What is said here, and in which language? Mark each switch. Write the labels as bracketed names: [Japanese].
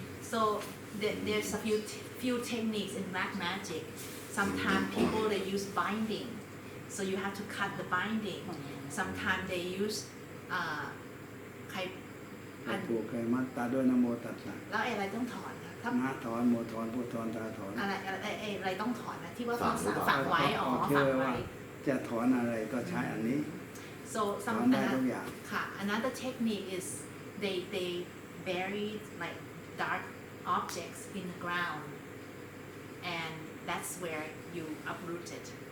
[English] so there's a few techniques in black magic. Sometimes people they use binding, so you have to cut the binding. Sometimes they use ใคร [Thai] ปลูกใครมัดตาด้วยนโมตัสสะ แล้วอะไรต้องถอน ถ้าถอนโมถอนพุทถอนตาถอน อะไรต้องถอนนะที่ว่าฝังไว้ฝังไว้ จะถอนอะไรก็ใช้อันนี้ [English] so some [Thai] ได้ทุกอย่าง [English] ค่ะ another technique is they bury like dark objects in the ground and that's where you uproot it